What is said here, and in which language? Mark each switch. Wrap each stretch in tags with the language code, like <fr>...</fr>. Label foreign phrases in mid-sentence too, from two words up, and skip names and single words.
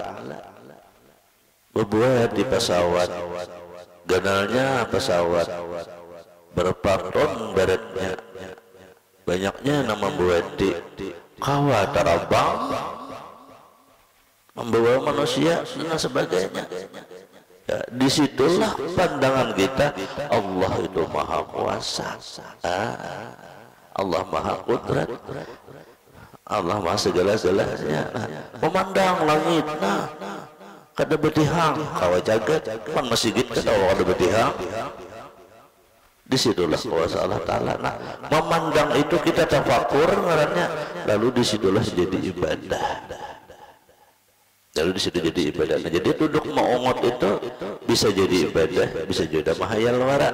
<id>Berbuat di pesawat, ganalnya pesawat, berapa ton beratnya, banyaknya nama buat di kawa terbang membawa manusia dan sebagainya. Ya, disitulah pandangan kita Allah itu maha kuasa, Allah maha kudrat, Allah maha segala-galanya. Memandang langit,</id> <bjn>kada betihang kawa jagat kan masih gitu kada betihang.</bjn> <id>Disitulah kuasa Allah Ta'ala. Nah, memandang itu kita tafakur ngarannya, lalu disitulah jadi ibadah. Lalu disitu jadi ibadah. Nah, jadi duduk maungot itu bisa jadi ibadah, bisa juga mahayal wara.</id>